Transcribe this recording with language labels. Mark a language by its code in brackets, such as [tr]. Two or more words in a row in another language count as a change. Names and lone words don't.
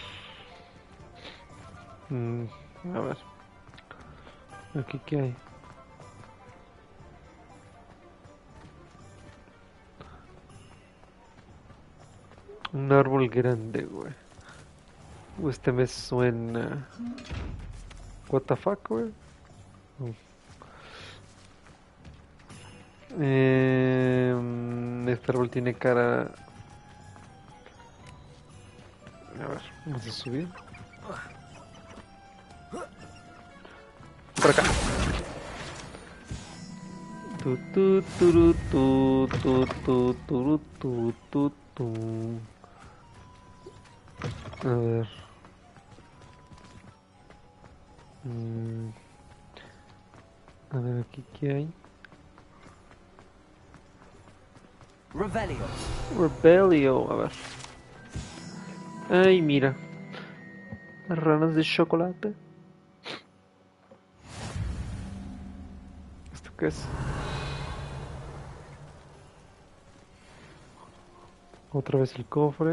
[es] A ver. Aquí, ¿qué hay? Un árbol grande, güey. Este me suena. [en] What the fuck, [es] güey. Este árbol tiene cara. A ver, vamos a subir. Por acá. Tu tu tu tu tu tu tu tu tu tu. A ver. A ver aquí qué hay. Revelio. Rebelio, a ver. Ay, mira. Ranas de chocolate. ¿Esto qué es? Otra vez el cofre.